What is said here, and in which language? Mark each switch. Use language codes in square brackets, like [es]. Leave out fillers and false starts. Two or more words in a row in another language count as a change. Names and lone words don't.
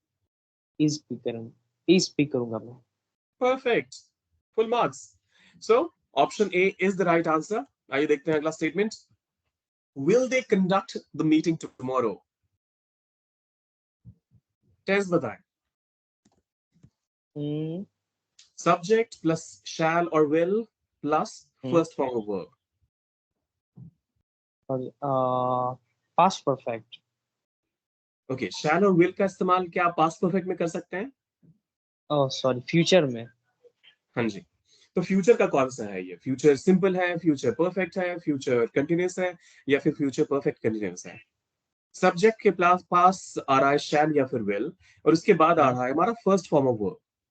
[en] is pick [hi] करूंगा मैं. [en] Perfect. Full marks. So option A is the right answer. [hi] आइए देखते हैं अगला स्टेटमेंट. [en] will they conduct the meeting tomorrow? [hi] टेंस बताएं. [en] Subject plus shall or will plus first form of verb. Past perfect. [hi] Okay, shall और will का इस्तेमाल क्या आप [en] past perfect [hi] में कर सकते हैं? सॉरी, फ्यूचर में. हाँ जी. तो फ्यूचर का कौन सा है? ये [en] future simple [hi] है, [en] future perfect [hi] है, [en] future continuous [hi] है, या फिर [en] future perfect continuous [hi] है? सब्जेक्ट के पास आ रहा है शैल या फिर विल, और उसके बाद आ रहा है हमारा [en] first form of verb.